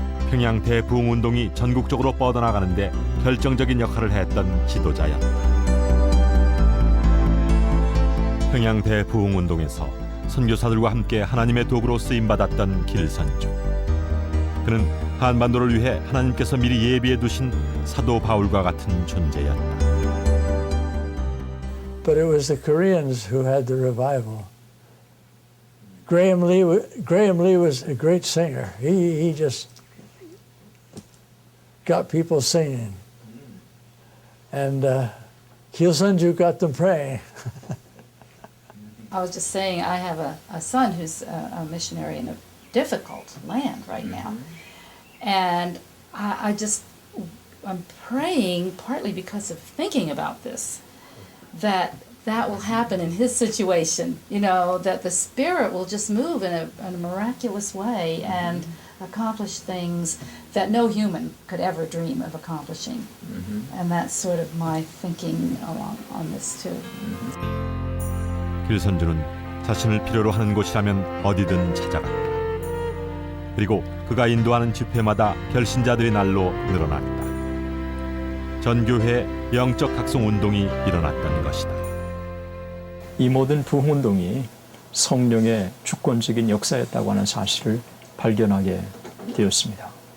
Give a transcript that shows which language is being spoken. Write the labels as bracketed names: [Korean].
[Korean] 평양 대부흥운동이 전국적으로 뻗어나가는데 결정적인 역할을 했던 지도자였다. 평양 대부흥운동에서 선교사들과 함께 하나님의 도구로 쓰임받았던 길선주. 그는 한반도를 위해 하나님께서 미리 예비해 두신 사도 바울과 같은 존재였다. [English] but it was the Koreans who had the revival. Graham Lee was a great singer. He just got people singing. And Kilsunju got them praying. I was just saying, I have a son who's a missionary in a difficult land right now. And I'm praying, partly because of thinking about this, that will happen in his situation, you know, that the Spirit will just move in a miraculous way and accomplish things that no human could ever dream of accomplishing. And that's sort of my thinking on this too. [Korean] 길선주는 자신을 필요로 하는 곳이라면 어디든 찾아갔다. 그리고 그가 인도하는 집회마다 결신자들이 날로 늘어났다. 전 교회에 영적 각성 운동이 일어났던 것이다. 이 모든 부흥운동이 성령의 주권적인 역사였다고 하는 사실을 발견하게 되었습니다.